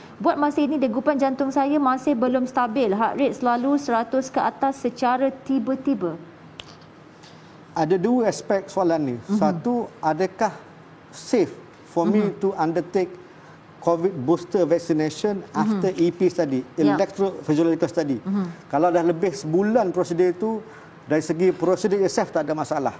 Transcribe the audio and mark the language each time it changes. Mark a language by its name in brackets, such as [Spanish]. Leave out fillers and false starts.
[Malay] Buat masa ini degupan jantung saya masih belum stabil, heart rate selalu 100 ke atas secara tiba-tiba. Ada dua aspek soalan ni. Satu, adakah [English] safe for me to undertake COVID booster vaccination after EP study, electrophysiological study. [Malay] Kalau dah lebih sebulan prosedur itu, dari segi prosedur itself tak ada masalah.